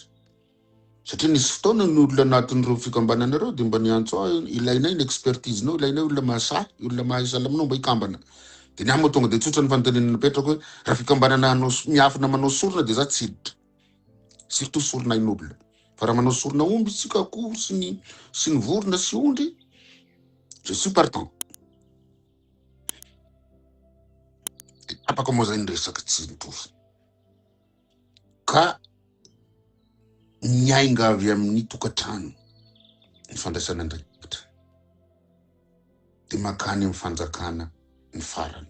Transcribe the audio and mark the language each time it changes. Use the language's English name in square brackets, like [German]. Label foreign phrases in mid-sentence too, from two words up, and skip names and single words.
[Malagasy] Satria nisy fotoana ny olona anatin'ireo fikambanana reo de mba niantso aho, ilainay ny expertise-nao, ilainay olona mahasahy, olona mahay salaminao mba hikambana. De ny amo tonga de tsotra ny fanontaniana napetraka hoe raha fikambanana miafina manao sorona de za tsy hiditra. Surtout sorona ain'olona. Fa raha manao sorona omby tsika akoho sy ny vorona sy ondry, [French] je suis partant. [Malagasy] Apaka moa zay ny resaka tsy mitovy. Ka miainga avy amin'ny tokantrano ny fandraisana andraikitra. De makany amin'ny fanjakana ny farany.